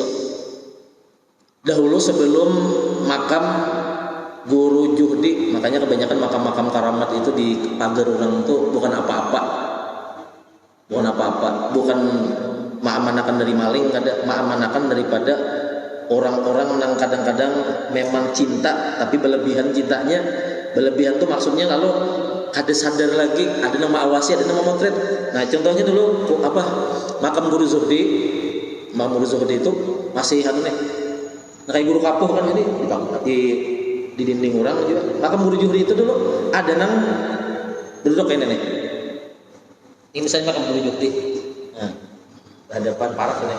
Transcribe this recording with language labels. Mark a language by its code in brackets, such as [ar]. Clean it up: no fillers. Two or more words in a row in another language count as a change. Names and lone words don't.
[id] Dahulu sebelum makam Guru Juhdi, makanya kebanyakan makam-makam karamat itu di pagar orang itu bukan apa-apa, bukan ma'amanakan dari maling, ma'amanakan daripada orang-orang yang kadang-kadang memang cinta tapi berlebihan cintanya. [bjn] Berlebihan tuh maksudnya lalu kada sadar lagi, ada nama awasi, ada nama motret. [id] Nah, contohnya dulu makam Guru Zuhdi. Makam Guru Zuhdi itu masih nih. Nah, kayak guru kapuh kan ini di dinding orang juga. [bjn] Makam Guru Zuhdi itu dulu ada nang duduk kayak nih. [id] Ini misalnya makam Guru Zuhdi. Nah, hadapan parah nih.